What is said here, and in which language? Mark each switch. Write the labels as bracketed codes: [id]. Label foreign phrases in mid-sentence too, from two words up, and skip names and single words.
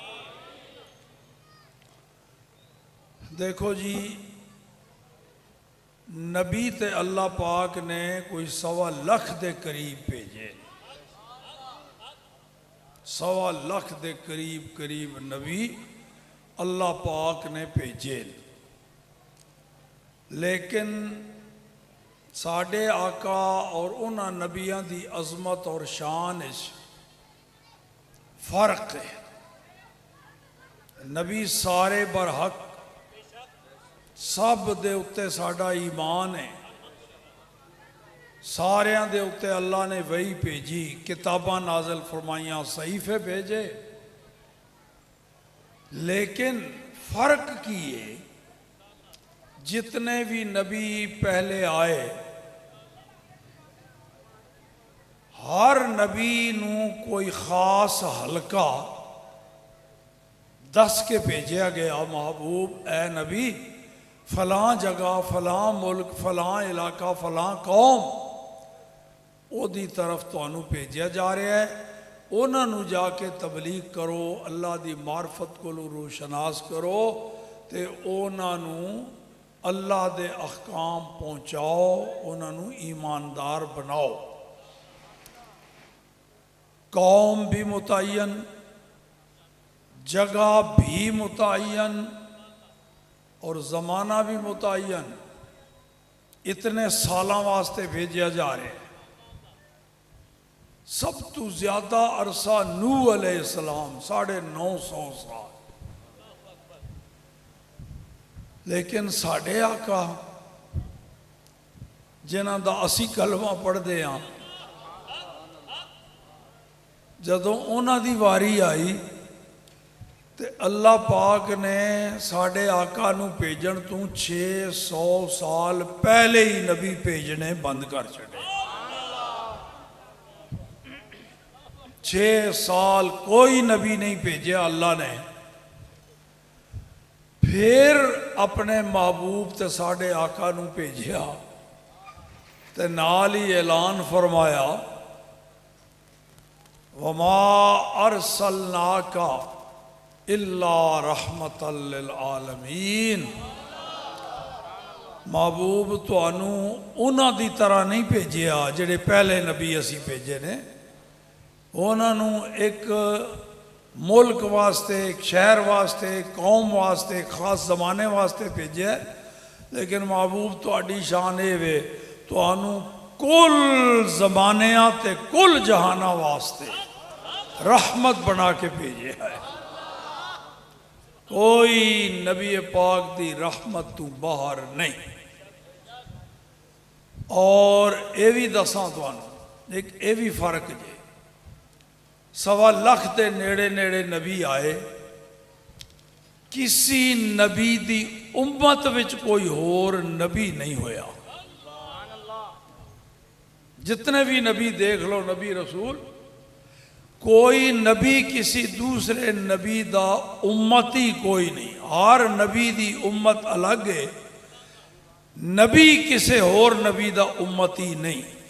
[pa] دیکھو جی، نبی تے اللہ پاک نے کوئی 1.25 لاکھ دے قریب بھیجے، 1.25 لاکھ دے قریب نبی اللہ پاک نے بھیجے، لیکن ساڈے آقا اور انہاں نبیاں دی عظمت اور شان اس فرق ہے۔ نبی سارے برحق، سب دے اتے ساڈا ایمان ہے، ساریاں دے اتے اللہ نے وحی بھیجی، کتاباں نازل فرمائیاں، صحیفے بھیجے، لیکن فرق کیے جتنے بھی نبی پہلے آئے، ہر نبی نو کوئی خاص حلقہ دس کے بھیجیا گیا، محبوب اے نبی فلاں جگہ، فلاں ملک، فلاں علاقہ، فلاں قوم او دی طرف تانوں بھیجیا جا رہا ہے، انہاں نو جا کے تبلیغ کرو، اللہ دی معرفت کو روشناس کرو، تے انہاں نو اللہ دے احکام پہنچاؤ، انہاں نو ایماندار بناؤ۔ قوم بھی متعین، جگہ بھی متعین، اور زمانہ بھی متعین، اتنے سالاں واسطے بھیجیا جا رہے ہیں۔ سب تو زیادہ عرصہ نوح [ar] علیہ السلام [pa] 950 سال، لیکن ساڈے آقا جنہاں دا اسی کلمہ پڑھ دے ہاں، جدوں انہاں دی واری آئی تے اللہ پاک نے ساڈے آقا نو بھیجن تو 600 سال پہلے ہی نبی بھیجنے بند کر چھڑے۔ 6 سال کوئی نبی نہیں بھیجا اللہ نے، پھر اپنے محبوب تے ساڈے آقا نو بھیجیا تے نال ہی اعلان فرمایا [ar] وَمَا أَرْسَلْنَاكَ إِلَّا رَحْمَةً لِلْعَالَمِينَ۔ [pa] محبوب تانوں انہاں دی طرح نہیں بھیجیا جڑے پہلے نبی اسی بھیجے نے، انہاں نوں ایک ملک واسطے، ایک شہر واسطے، ایک قوم واسطے، ایک خاص زمانے واسطے بھیجے، لیکن محبوب تہاڈی شان اے وے تانوں کل زمانیاں تے کل جہاناں واسطے رحمت بنا کے بھیجے ہے۔ کوئی نبی پاک دی رحمت تو باہر نہیں۔ اور اے بھی دساں تانوں ایک اے بھی فرق جے، 1.25 لاکھ دے نیڑے نیڑے نبی آئے، کسی نبی دی امت وچ کوئی اور نبی نہیں ہویا۔ جتنے بھی نبی دیکھ لو نبی رسول، کوئی نبی کسی دوسرے نبی دا امتی کوئی نہیں، ہر نبی دی امت الگ ہے، نبی کسے اور نبی دا امتی نہیں۔